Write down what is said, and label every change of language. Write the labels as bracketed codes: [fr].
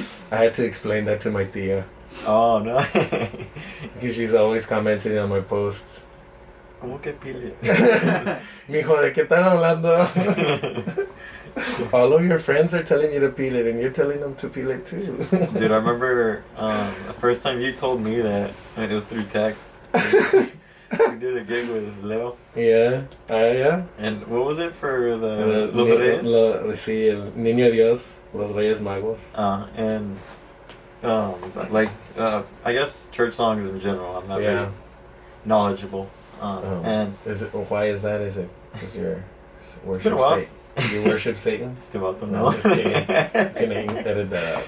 [en] I had to explain that to my tia. Oh, no. Because she's always commenting on my posts. [es] ¿Cómo que pile? Mijo, ¿de qué están hablando? [en] All of your friends are telling you to peel it, and you're telling them to peel it too. Dude, I remember the first time you told me that, it was through text. We did a gig with Leo. Yeah, yeah. And what was it for the Los Reyes? [es] Sí, el Niño Dios, Los Reyes Magos. [en] And I guess church songs in general, I'm not very knowledgeable. And why is that? Is it because you been a while. You worship Satan? Still out No, just kidding. Can I edit that out?